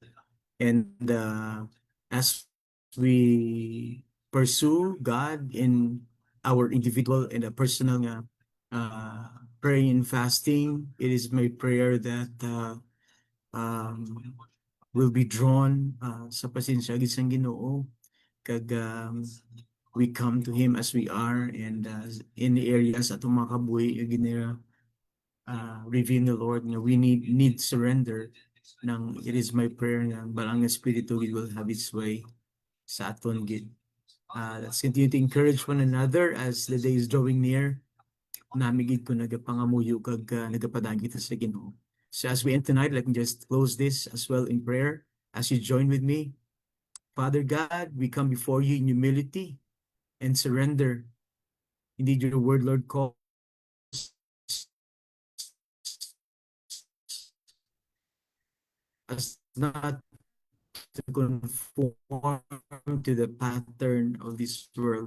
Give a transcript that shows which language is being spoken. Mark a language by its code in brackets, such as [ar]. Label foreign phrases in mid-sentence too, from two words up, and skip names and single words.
[en] And as we pursue God in our individual and a personal praying and fasting, it is my prayer that will be drawn [hil] sa pasensya gid sang Ginoo kag [en] we come to him as we are, and in the areas [hil] atong mga kabuhi ginira [en] reveal the Lord nga we need surrender it is my prayer [hil] na Balang Espiritu gid [en] will have its way [hil] sa aton gid. [en] Let's continue to encourage one another as the day is drawing near. [hil] Namigid ko nagapangamuyo kag nagapadaan kita sa Ginoo. [en] So as we end tonight, let me just close this as well in prayer as you join with me. Father God, we come before you in humility and surrender. Indeed, your word, Lord, calls us not to conform to the pattern of this world.